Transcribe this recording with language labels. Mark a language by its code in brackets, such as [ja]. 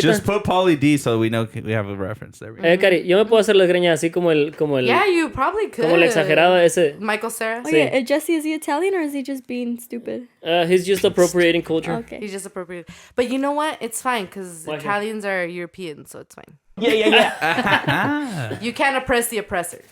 [en] Just put Pauly D so we know we have a reference there. [es] Cari, yo me puedo hacer las greñas así como el [en] Yeah, you probably could. [es] como el exagerado ese. [en] Michael Cera. Oh yeah, Jesse, is he Italian or is he just being stupid? He's just appropriating culture. Okay. He's just appropriate. But you know what? It's fine because Why? Italians are European, so it's fine. Ah. You can't oppress the oppressor.